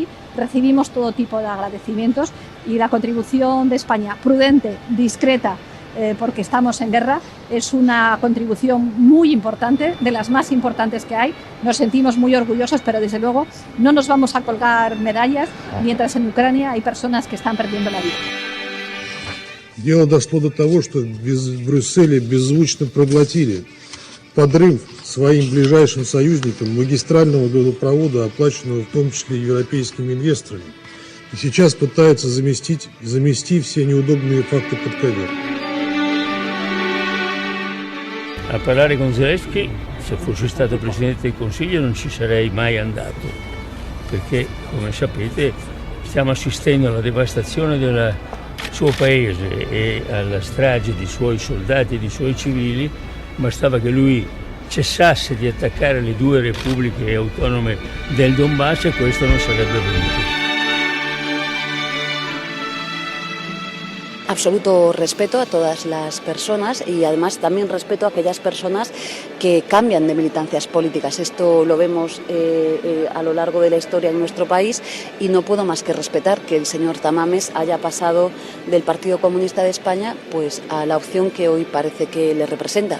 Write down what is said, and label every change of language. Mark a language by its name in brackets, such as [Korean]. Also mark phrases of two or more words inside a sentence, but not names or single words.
[Spanish] Recibimos todo tipo de agradecimientos y la contribución de España, prudente, discreta, porque estamos en guerra, es una contribución muy importante, de las más importantes que hay. Nos sentimos muy orgullosos, pero desde luego no nos vamos a colgar medallas mientras en Ucrania hay personas que están perdiendo la vida. [Russian] Дело дошло до того, что в Брюсселе беззвучно проглотили подрыв своим ближайшим союзникам магистрального газопровода, оплаченного в том числе европейскими инвесторами. И сейчас пытаются замести все неудобные факты под ковер. [Italian] A parlare con Zelensky, se fossi stato Presidente del Consiglio non ci sarei mai andato, perché come sapete stiamo assistendo alla devastazione del suo paese e alla strage di suoi soldati e di suoi civili. Bastava che lui cessasse di attaccare le due repubbliche autonome del Donbass e questo non sarebbe avvenuto. [Spanish] Absoluto respeto a todas las personas y además también respeto a aquellas personas que cambian de militancias políticas. Esto lo vemos a lo largo de la historia en nuestro país y no puedo más que respetar que el señor Tamames haya pasado del Partido Comunista de España pues a la opción que hoy parece que le representa.